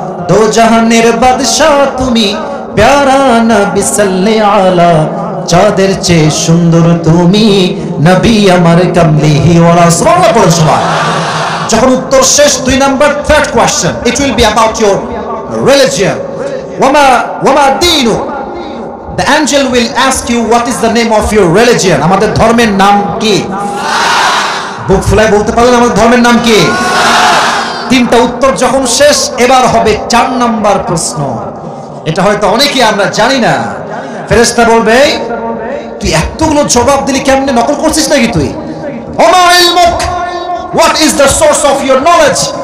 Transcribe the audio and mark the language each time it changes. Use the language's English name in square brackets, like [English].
[Bangla] দো জাহানের বাদশা তুমি প্যারা নবী সাল্লে আলা। চাঁদের চেয়ে সুন্দর তুমি নবী আমার কামলিহি ওয়ালা। সুবহানাল্লাহ পড়ুন সবাই। যখন উত্তর শেষ, 2 number [English] Third question, it will be about your religion. [Arabic] ওয়ামা দীনু। [English] The angel will ask you what is the name of your religion. [Bangla] আমাদের ধর্মের নাম কি? বুক ফুলায় বলতে পারলেন আমাদের ধর্মের নাম কি? 3টা উত্তর যখন শেষ, এবার হবে 4 নাম্বার প্রশ্ন। এটা হয়তো অনেকেই আমরা জানি না। ফেরেশতা বলবে, তুই এতগুলো জবাব দিলি কেমনে? নকল করছিস নাকি তুই? [Arabic] ওমা ইলমুক, [English] what is the source of your knowledge?